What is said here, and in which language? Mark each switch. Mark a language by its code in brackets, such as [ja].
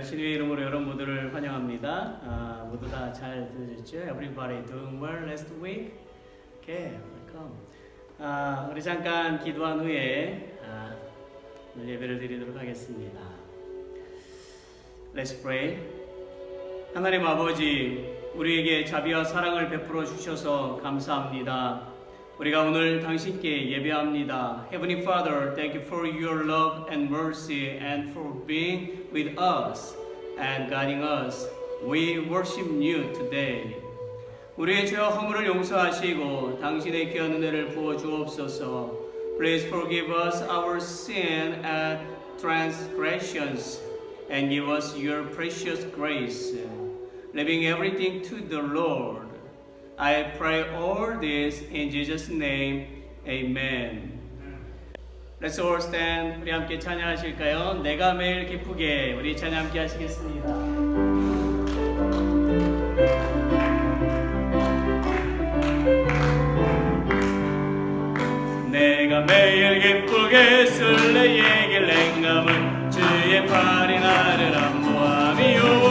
[ko] 주님의 이름으로 여러분 모두를 환영합니다. 모두 다 잘 들으셨죠? [en] Everybody doing well last week? Okay, welcome. [ko] 우리 잠깐 기도한 후에 오늘 예배를 드리도록 하겠습니다. [en] Let's pray. [ko] 하나님 아버지, 우리에게 자비와 사랑을 베풀어 주셔서 감사합니다. 우리가 오늘 당신께 예배합니다. [en] Heavenly Father, thank you for your love and mercy and for being with us and guiding us. We worship you today. [ko] 우리의 죄와 허물을 용서하시고 당신의 귀한 은혜를 부어 주옵소서. [en] Please forgive us our sin and transgressions and give us your precious grace, leaving everything to the Lord. I pray all this in Jesus' name. Amen. Let's all stand. [ko] 우리 함께 찬양하실까요? 내가 매일 기쁘게. 우리 찬양 함께 하시겠습니다. 내가 매일 기쁘게 술래에게 랭감은 주의 팔이 나를 안보함이요.